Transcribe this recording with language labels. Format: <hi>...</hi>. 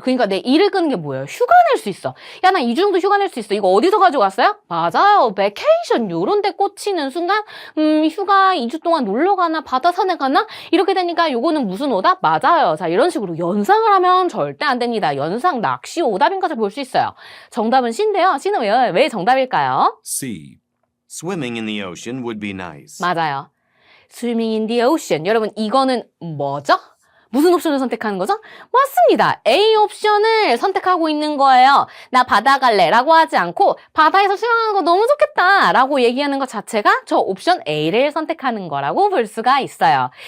<ko>그러니까 내 일을 끄는 게 뭐예요? 휴가 낼 수 있어. 야, 나 2주 정도 휴가 낼 수 있어. 이거 어디서 가져갔어요? 맞아요. vacation. 요런 데 꽂히는 순간 휴가 2주 동안 놀러 가나 바다 산에 가나? 이렇게 되니까 요거는 무슨 오답? 맞아요. 자, 이런 식으로 연상을 하면 절대 안 됩니다. 연상 낚시 오답인 것을 볼 수 있어요. 정답은 C인데요. C는 왜 정답일까요?</ko> <en>C. Swimming in the ocean would be nice.</en> <ko>맞아요.</ko> <en>Swimming in the ocean.</en> <ko>여러분, 이거는 뭐죠? 무슨 옵션을 선택하는 거죠? 맞습니다. A 옵션을 선택하고 있는 거예요. 나 바다 갈래 라고 하지 않고 바다에서 수영하는 거 너무 좋겠다 라고 얘기하는 것 자체가 저 옵션 A를 선택하는 거라고 볼 수가 있어요.</ko>